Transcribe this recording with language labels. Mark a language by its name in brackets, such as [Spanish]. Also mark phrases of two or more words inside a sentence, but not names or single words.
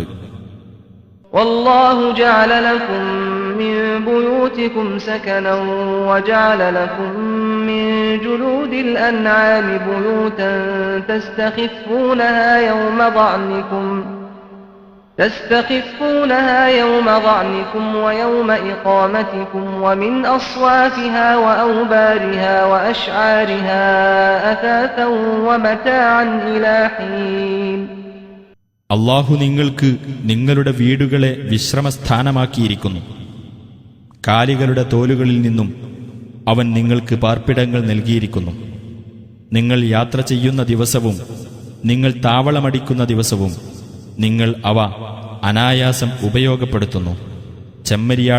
[Arabic] والله جعل لكم من بيوتكم سكنا وجعل لكم من جلود الأنعام بيوتا تستخفونها يوم ضعنكم ويوم إقامتكم ومن أصوافها وأوبارها وأشعارها أثاثا ومتاعا إلى حين. [Malayalam] അല്ലാഹു നിങ്ങൾക്ക് നിങ്ങളുടെ വീടുകളെ വിശ്രമസ്ഥാനമാക്കിയിരിക്കുന്നു. കാലികളുടെ തോലുകളിൽ നിന്നും അവൻ നിങ്ങൾക്ക് പാർപ്പിടങ്ങൾ നൽകിയിരിക്കുന്നു. നിങ്ങൾ യാത്ര ചെയ്യുന്ന ദിവസവും നിങ്ങൾ താവളമടിക്കുന്ന ദിവസവും നിങ്ങൾ അവ അനായാസം ഉപയോഗപ്പെടുത്തുന്നു.